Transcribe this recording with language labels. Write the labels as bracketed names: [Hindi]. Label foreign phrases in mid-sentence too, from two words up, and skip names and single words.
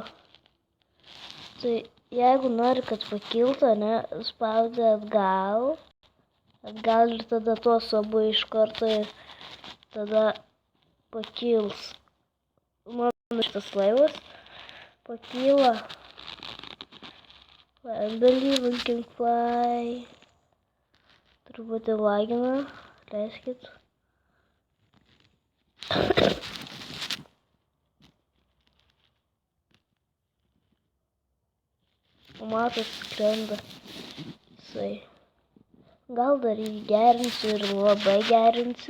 [Lithuanian] Tai jeigu nori, kad pakiltų, ne, spaudi atgal. Atgal ir tada tuos abu iš karto ir tada pakils. Mano šitas laivas pakyla. [English] I believe we can fly. [Lithuanian] Truputį lagina, leiskit. Matot, skrenda. Jisai. Gal dar jį gerinsiu ir labai gerinsiu.